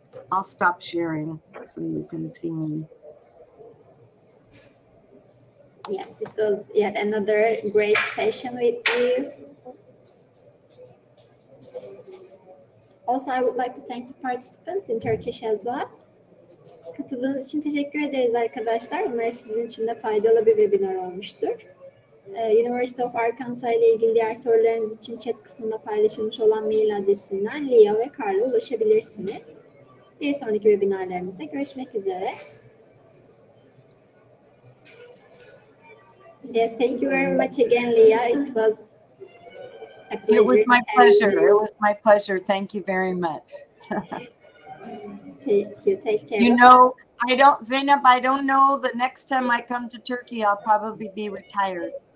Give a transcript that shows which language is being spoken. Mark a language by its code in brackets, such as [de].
[en] I'll stop sharing so you can see me. Yes, it was yet another great session with you. Also, I would like to thank the participants in Turkish as well. [tr] Katıldığınız için teşekkür ederiz arkadaşlar. Umarım sizin için de faydalı bir webinar olmuştur. University of Arkansas ile ilgili diğer sorularınız için chat kısmında paylaşılmış olan mail adresinden Leah ve Carl'a ulaşabilirsiniz. Bir sonraki webinarlarımızda görüşmek üzere. [en] Yes, thank you very much again, Leah. It was a pleasure. It was my pleasure. It was my pleasure. Thank you very much. Thank you. Take care. You know, Zainab, I don't know. The next time I come to Turkey, I'll probably be retired.